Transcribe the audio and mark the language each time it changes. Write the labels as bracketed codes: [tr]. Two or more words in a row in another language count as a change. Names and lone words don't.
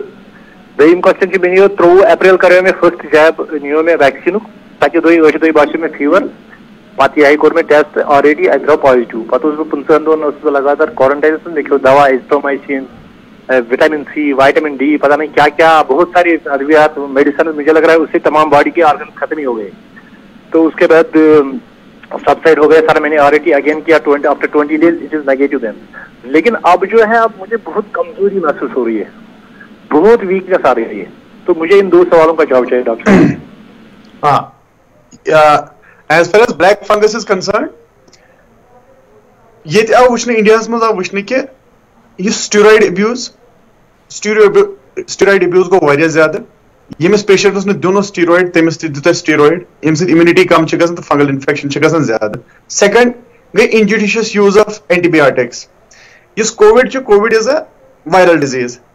[ks] دوٚیِم کوسچن چھُ مےٚ نِیو 23 اپریل کریو مےٚ [en] first jab [ks] نِیو مےٚ ویکسیٖنُک 7 دۄہہِ باسیو مےٚ فیور پتہٕ یِہے کوٚر مےٚ [en] test already [ks] اَتہِ درٛاو پازٹِو پتہٕ اوسُس بہٕ 15 دۄہن اوسُس بہٕ لگاتار کورنٹاینس منٛز مےٚ کھیوٚو دوا ایزتھرومایسین وٹامن سی وائٹامن ڈی [ur] پتہ نہیں کیا کیا بہت ساری ادویات میڈیسن مجھے لگ رہا ہے اس سے تمام باڈی کے آرگن ختم ہی ہو گئے تو اس کے بعد سبسائڈ ہو گئے سر میں نے [en] already again [ur] کیا [en] after 20 days it is negative then [ur] لیکن اب جو ہے اب مجھے بہت کمزوری محسوس ہو رہی ہے بہت ویکنیس آ رہی ہے تو مجھے ان 2 سوالوں کا جواب چاہیے ڈاکٹر ہاں [en] as far as black fungus is concerned [ur] یہ آو وچھنے انڈیاہس منٛز آو وچھنے کہ یہ [en] steroid abuse [ur] گوٚو واریاہ زیادٕ ییٚمِس پیشنٹس نہٕ دیُن اوس سٹیرایڈ تٔمِس تہِ دیُت اَسہِ سٹیرایڈ ییٚمہِ سۭتۍ اِمیونٹی کم چھِ گژھان تہٕ [en] fungal infection [ur] چھِ گژھان زیادٕ سیکنڈ گٔے [en] injudicious use of antibiotics [ur] یُس کووِڈ چھُ [en] covid is a viral disease